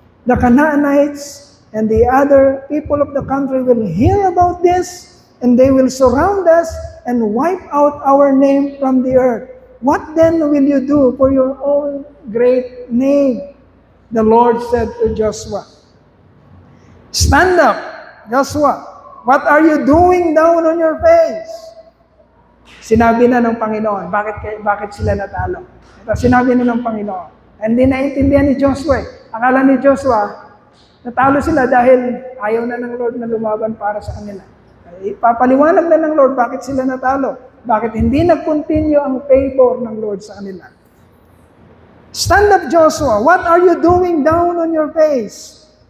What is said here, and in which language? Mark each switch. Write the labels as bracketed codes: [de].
[en] The Canaanites and the other people of the country will hear about this, and they will surround us and wipe out our name from the earth. What then will you do for your own great name? The Lord said to Joshua, Stand up, Joshua. What are you doing down on your face? [tl] Sinabi na ng Panginoon, bakit sila natalo? Ito, sinabi na ng Panginoon. Hindi naiintindihan ni Joshua. Akala ni Joshua, natalo sila dahil ayaw na ng Lord na lumaban para sa kanila. Ipapaliwanag na ng Lord bakit sila natalo. Bakit hindi nag-continue ang favor ng Lord sa kanila. [en] Stand up, Joshua. What are you doing down on your face?